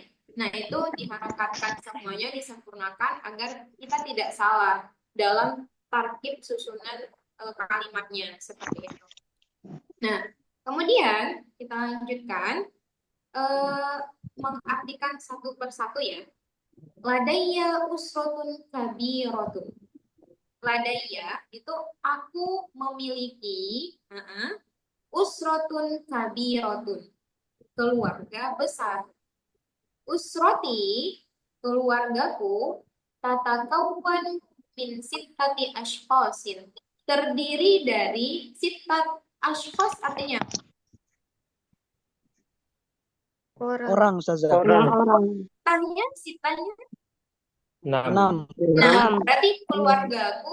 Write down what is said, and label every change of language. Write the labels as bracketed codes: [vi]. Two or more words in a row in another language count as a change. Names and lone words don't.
[id] Nah, itu diharokatkan semuanya, disempurnakan agar kita tidak salah dalam tarkib susunan kalimatnya seperti itu. Nah, kemudian kita lanjutkan mengartikan satu persatu ya. [ar] Ladayya usratun kabiratun. [id] Ladayya itu aku memiliki [ar] usratun kabiratun, [id] keluarga besar. [ar] Usrati, keluargaku, tatakawwan min sittati ashqasin, [id] terdiri dari [ar] sittat ashqas [id] artinya Orang Ustazah. Orang. Tanya, sitanya. 6. Nah, 6. berarti keluargaku